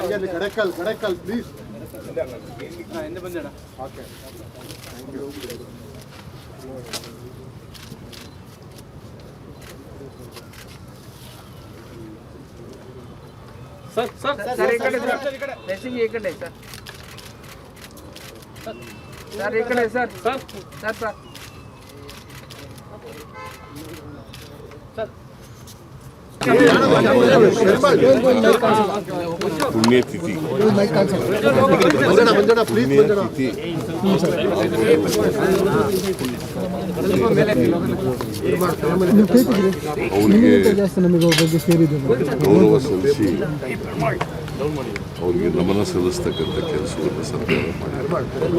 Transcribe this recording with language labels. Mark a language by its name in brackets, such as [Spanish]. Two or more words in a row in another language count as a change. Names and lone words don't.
[English] Kadekal please. Okay, thank you. [Marathi] सर इकडे ड्रेसिंग इकडे सर सर इकडे सर सर सर सर [Kannada] पुण्यतिथि ಗೌರವ ಸಲ್ಲಿಸಿ ಅವರಿಗೆ ನಮನ ಸಲ್ಲಿಸ್ತಕ್ಕಂಥ ಕೆಲಸವನ್ನು ಸರ್ಕಾರ ಮಾಡಿದ್ದಾರೆ.